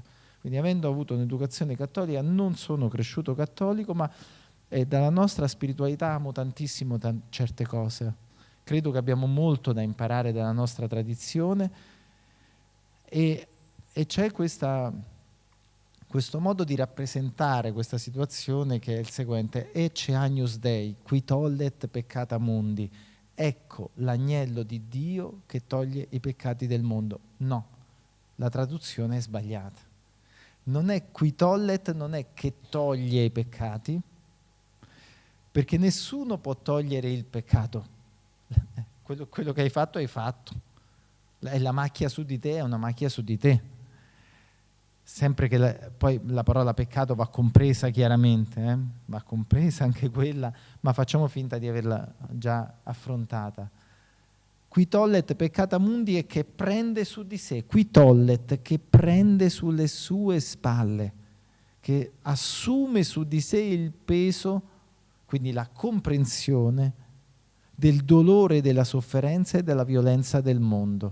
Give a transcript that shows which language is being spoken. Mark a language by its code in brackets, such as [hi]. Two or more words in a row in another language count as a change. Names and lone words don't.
[it] Quindi, avendo avuto un'educazione cattolica, non sono cresciuto cattolico, ma dalla nostra spiritualità amo tantissimo certe cose. Credo che abbiamo molto da imparare dalla nostra tradizione, e c'è questo modo di rappresentare questa situazione che è il seguente: [la] Ecce Agnus Dei, qui tollet peccata mundi. [it] Ecco l'agnello di Dio che toglie i peccati del mondo. No, la traduzione è sbagliata. Non è [la] qui tollet, [it] non è che toglie i peccati, perché nessuno può togliere il peccato. Quello che hai fatto, hai fatto. È la macchia su di te, è una macchia su di te. Sempre che poi la parola peccato va compresa chiaramente, va compresa anche quella, ma facciamo finta di averla già affrontata. [la] Qui tollet peccata mundi [it] è che prende su di sé, [la] qui tollet [it] che prende sulle sue spalle, che assume su di sé il peso, quindi la comprensione del dolore, della sofferenza e della violenza del mondo.